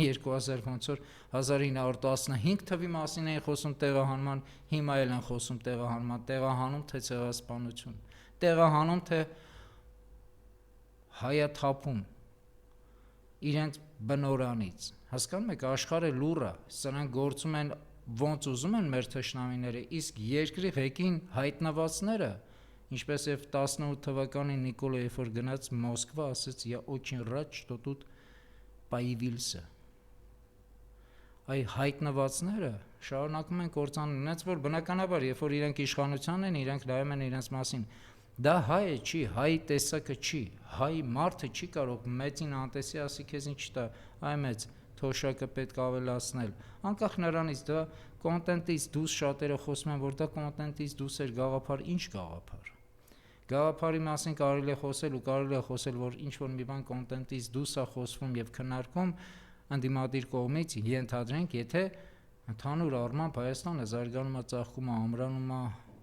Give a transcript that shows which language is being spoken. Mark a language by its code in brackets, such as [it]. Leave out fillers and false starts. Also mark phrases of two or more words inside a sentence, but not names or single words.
[hy] 1915 թվի մասին էին խոսում տեղահանման, հիմա էլ են խոսում տեղահանման, տեղահանում թե ցեղասպանություն, տեղահանում թե հայաթափում, իրենց բնորանից, հասկանում եք, աշխարհը լուռ է, սրանք գործում են ոնց ուզում են մեր թշնամիները, իսկ երկրի ղեկին հայտնվածները, ինչպես եւ 18 թվականին Նիկոլը երբ որ գնաց Մոսկվա, ասաց [ru] «Я очень рад, что тут появился»։ [hy] Այ հայտնվածները շարունակում են կործանել, այնց որ բնականաբար, երբ որ իրենք իշխանության են, իրենք նայում են իրենց մասին, դա հայ է չի, հայ տեսակը չի, հայ մարդը չի կարող մեծին անտեսի ասի քեզ ինչ տա, այ մեծ թոշակը պետք ավելացնել, անկախ նրանից դա կոնտենտից դուրս շատերը խոսում են, որ դա կոնտենտից դուրս էր գաղափար, ինչ գաղափար։ Գաղափարի մասին կարելի է խոսել ու կարելի է խոսել, որ ինչ որ մի բան կոնտենտից դուրս է խոսվում եւ քննարկում ընդդիմադիր կողմից, ենթադրենք, եթե ընդհանուր առմամբ Հայաստանը զարգանում է, ծաղկում է, ամրանում է,